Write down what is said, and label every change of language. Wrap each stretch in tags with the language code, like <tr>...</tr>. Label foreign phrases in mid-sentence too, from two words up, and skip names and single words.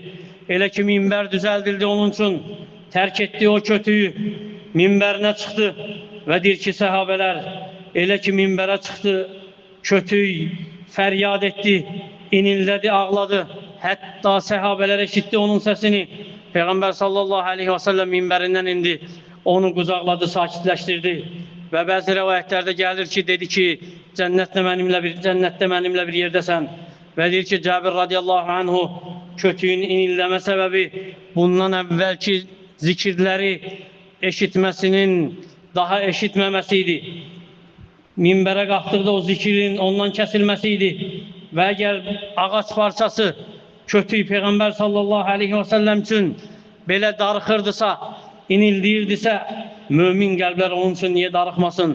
<az>Elə ki</az> <tr>minber düzeldildi onun için, terk ettiği o kötüğü minberine çıktı ve deyir ki sahabeler,</tr> <az>elə ki</az> <tr>minbere çıktı, kötüğü feryat etti, inildedi, ağladı. Hatta sahabeler eşitti onun sesini. Peygamber</tr> <ar>صلى الله عليه وسلم</ar> <tr>minberinden indi,</tr> <az>onu qucaqladı, sakitləşdirdi.</az> <tr>Ve bazı rivayetlerde gelir ki, dedi ki, cennette benimle bir yerdesen. Ve deyir ki, Cabir</tr> <ar>رضي الله عنه,</ar> <tr>kötüğün inildeme sebebi bundan evvelki zikirleri eşitmesinin daha eşitmemesiydi.</tr> <az>minbərə qalxdıqda o zikrin ondan kəsilməsi idi. Və əgər ağac parçası, kötüyü Peyğəmbər</az> <ar>صلى الله عليه وسلم</ar> <az>üçün belə darıxırdısa, inildiyirdisə, mömin qəlblər onun üçün niyə darıxmasın?</az>